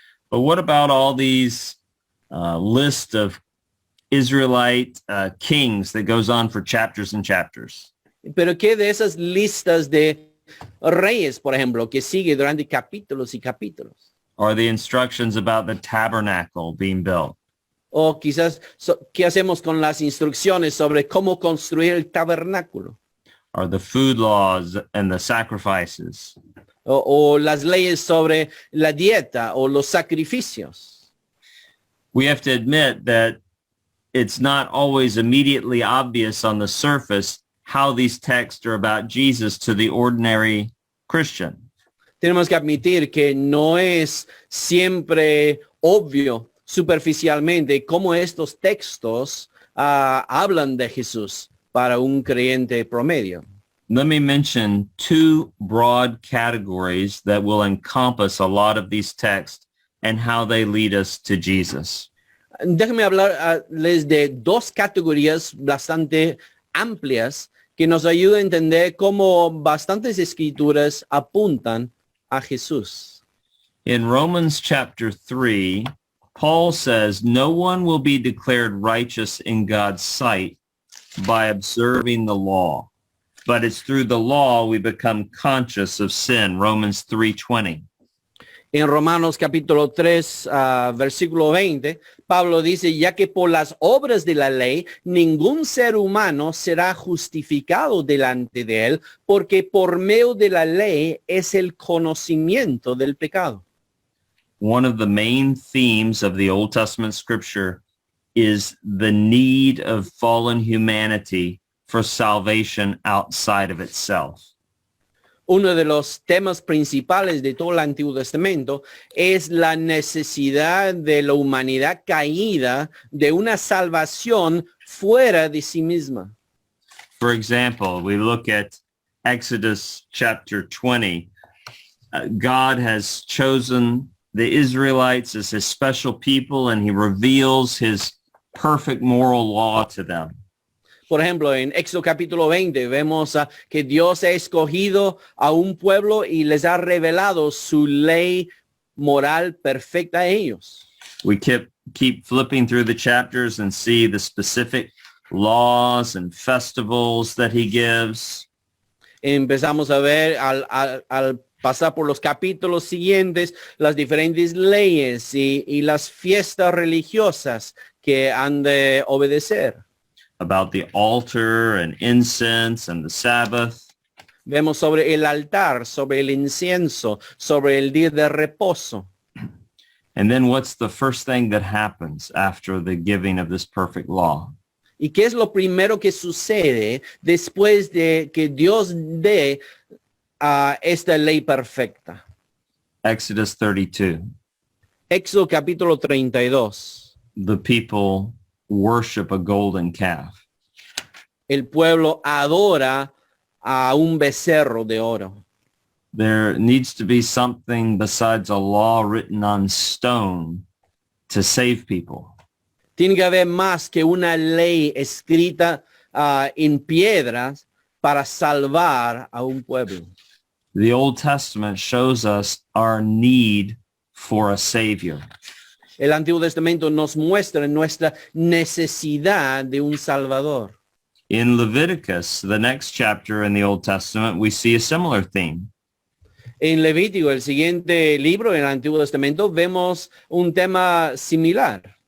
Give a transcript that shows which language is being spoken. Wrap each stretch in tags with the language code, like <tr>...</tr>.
<en>But what about all these list of Israelite kings that goes on for chapters and chapters?</en> <es>Pero ¿qué de esas listas de reyes, por ejemplo, que sigue durante capítulos y capítulos?</es> <en>Or the instructions about the tabernacle being built?</en> <es>O quizás, ¿qué hacemos con las instrucciones sobre cómo construir el tabernáculo?</es> <en>Or the food laws and the sacrifices?</en> <es>O las leyes sobre la dieta o los sacrificios.</es> <en>We have to admit that it's not always immediately obvious on the surface how these texts are about Jesus to the ordinary Christian.</en> <es>Tenemos que admitir que no es siempre obvio superficialmente cómo estos textos hablan de Jesús para un creyente promedio.</es> <en>Let me mention two broad categories that will encompass a lot of these texts and how they lead us to Jesus.</en> <es>Déjenme hablarles de dos categorías bastante amplias que nos ayudan a entender cómo bastantes escrituras apuntan a Jesús.</es> <en>In Romans chapter 3, Paul says, no one will be declared righteous in God's sight by observing the law, but it's through the law we become conscious of sin, Romans 3:20.</en> <es>En Romanos capítulo 3, versículo 20, Pablo dice, ya que por las obras de la ley, ningún ser humano será justificado delante de él, porque por medio de la ley es el conocimiento del pecado.</es> <en>One of the main themes of the Old Testament scripture is the need of fallen humanity for salvation outside of itself.</en> <es>Uno de los temas principales de todo el Antiguo Testamento es la necesidad de la humanidad caída de una salvación fuera de sí misma.</es> <en>For example, we look at Exodus chapter 20, God has chosen the Israelites as his special people, and he reveals his perfect moral law to them.</en> <es>Por ejemplo, en Éxodo capítulo 20 vemos que Dios ha escogido a un pueblo y les ha revelado su ley moral perfecta a ellos.</es> <en>We keep flipping through the chapters and see the specific laws and festivals that he gives.</en> <es>Empezamos a ver al pasar por los capítulos siguientes las diferentes leyes y las fiestas religiosas que han de obedecer.</es> <en>About the altar and incense and the Sabbath.</en> <es>Vemos sobre el altar, sobre el incienso, sobre el día de reposo.</es> <en>And then what's the first thing that happens after the giving of this perfect law?</en> <es>¿Y qué es lo primero que sucede después de que Dios dé esta ley perfecta?</es> <en>Exodus 32.</en> <es>Éxodo capítulo 32.</es> <en>The people worship a golden calf.</en> <es>El pueblo adora a un becerro de oro.</es> <en>There needs to be something besides a law written on stone to save people.</en> <es>Tiene que haber más que una ley escrita en piedras para salvar a un pueblo.</es> <en>The Old Testament shows us our need for a Savior.</en> <es>El Antiguo Testamento nos muestra nuestra necesidad de un Salvador.</es> <en>In Leviticus, the next chapter in the Old Testament, we see a similar theme.</en> <es>En Levítico, el siguiente libro en el Antiguo Testamento, vemos un tema similar.</es>